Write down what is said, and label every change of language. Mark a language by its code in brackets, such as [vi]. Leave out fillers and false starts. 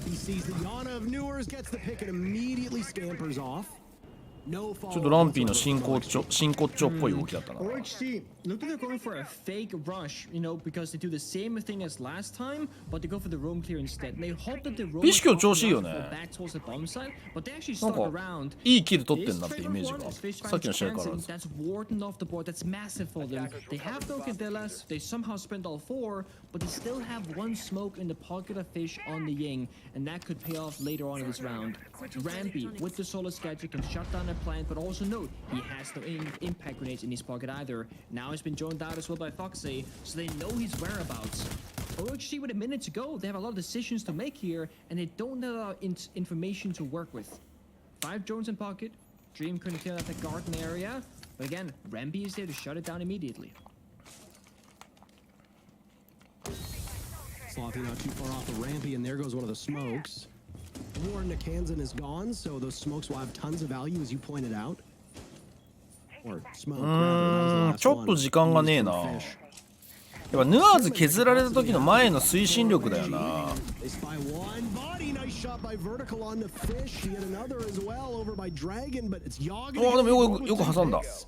[ja] ちょっとランピーの真骨頂っぽい動きだったな。 [en] OXG, look like they're going for a fake rush, you know, because they do the same thing as last time, but they go for the roam clear instead. They hope that the roam [ja] ビシキョ調子いいよね。 [en] back towards the bomb site, but they actually [ja] なん [en] start [ja] か [en] around. [ja] いいキル取ってんなってイメージが。さっきの試合から。 [en] That's warden off the board. That's massive for them. They have no Candelas. They somehow spent all 4, but they still have 1 smoke in the pocket of Fish on the Ying, and that could pay off later on in this round. Rampy with the Solar Gadget can shut down a plant, but also note he has no impact grenades in his pocket either. Now he's been joined out as well by Foxy, so they know his whereabouts. OXG with a minute to go, they have a lot of decisions to make here, and they don't have a lot of information to work with. 5 drones in pocket. Dream couldn't kill at the garden area, but again, Rampy is there to shut it down immediately. Slothy not too far off the Rampy, and there goes one of the smokes. Warden Kansan is gone, so those smokes will have tons of value, as you pointed out. Or smoke, rather, [ja] ちょっと時間がねえな。やっぱヌアーズ削られた時の前の推進力だよな。あでもよく挟んだ。